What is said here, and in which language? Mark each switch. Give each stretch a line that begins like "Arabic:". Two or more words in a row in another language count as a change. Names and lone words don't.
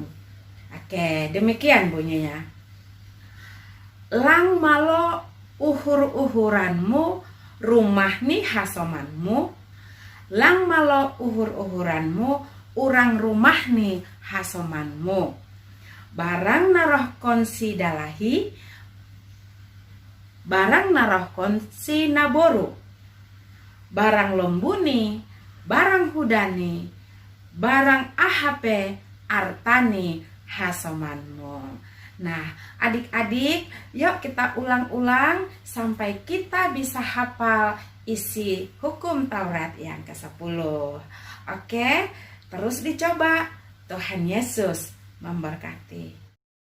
Indonesian: Oke, demikian bunyinya.
Batak Simalungun: Lang malo uhur-uhuranmu, rumah ni hasomanmu. Lang malo uhur-uhuranmu, urang rumah ni hasomanmu. Barang naroh konsi dalahi, barang naroh konsi naboru. Barang lembuni, barang hudani, barang ahape artani hasomanmu.
Indonesian: Nah, adik-adik, yuk kita ulang-ulang sampai kita bisa hafal isi hukum Taurat yang ke-10. Oke, terus dicoba. Tuhan Yesus memberkati.